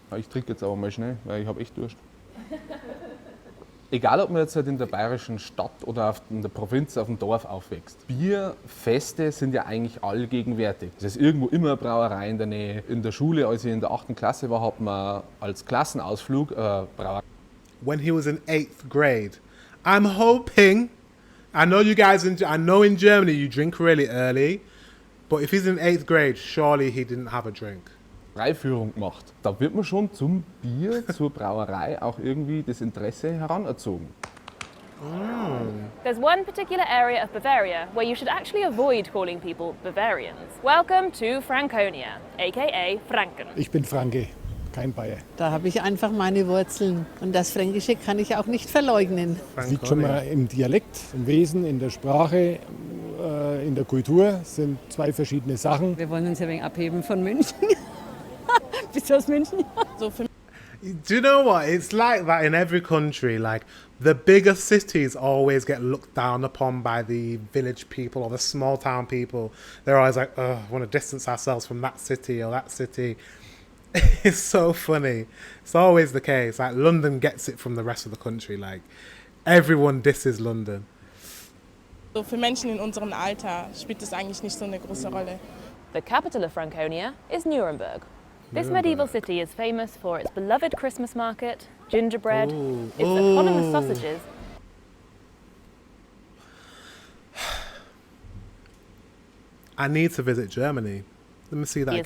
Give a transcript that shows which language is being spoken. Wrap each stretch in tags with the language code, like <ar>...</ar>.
<de>Ich trinke jetzt aber mal schnell, weil ich habe echt Durst. Egal, ob man jetzt halt in der bayerischen Stadt oder in der Provinz auf dem Dorf aufwächst. Bierfeste sind ja eigentlich allgegenwärtig. Es ist irgendwo immer eine Brauerei in der Nähe. In der Schule, als ich in der 8. Klasse war, hat man als Klassenausflug Brauerei.</de> <en>When he was in 8th grade, I'm hoping, I know you guys, I know in Germany you drink really early, but if he's in 8th grade, surely he didn't have a drink.</en> <de>Führung gemacht. Da wird man schon zum Bier, zur Brauerei auch irgendwie das Interesse heranerzogen.</de> <en>There's one particular area of Bavaria where you should actually avoid calling people Bavarians. Welcome to Franconia, aka Franken.</en> <de>Ich bin Franke, kein Bayer. Da habe ich einfach meine Wurzeln. Und das Fränkische kann ich auch nicht verleugnen. Das liegt schon mal im Dialekt, im Wesen, in der Sprache, in der Kultur. Das sind zwei verschiedene Sachen. Wir wollen uns ja ein wenig abheben von München. Bist du aus München?</de> <en>Do you know what? It's like that in every country. Like, the bigger cities always get looked down upon by the village people or the small town people. They're always like, oh, I want to distance ourselves from that city or that city. It's so funny. It's always the case. Like, London gets it from the rest of the country. Like, everyone disses London.</en> <de>So für Menschen in unserem Alter spielt das eigentlich nicht so eine große Rolle.</de> <en>The capital of Franconia is Nuremberg. This medieval city is famous for its beloved Christmas market, gingerbread, its eponymous sausages. I need to visit Germany. Let me see that again.</en>